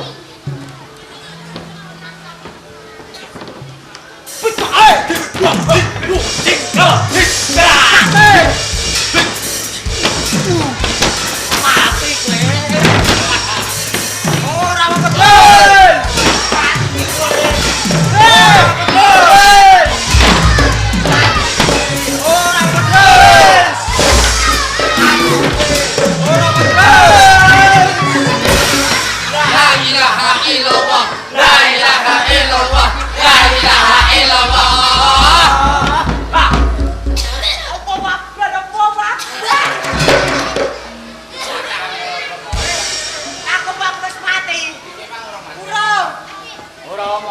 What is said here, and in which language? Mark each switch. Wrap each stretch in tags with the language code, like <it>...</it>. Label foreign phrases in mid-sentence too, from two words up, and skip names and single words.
<jv>mati kowe. Ora betul. Mati kowe. Ora betul.</jv> <ar>لا إله إلا الله، لا إله إلا الله، لا إله إلا الله.</ar> <jv>Ora omong.</jv>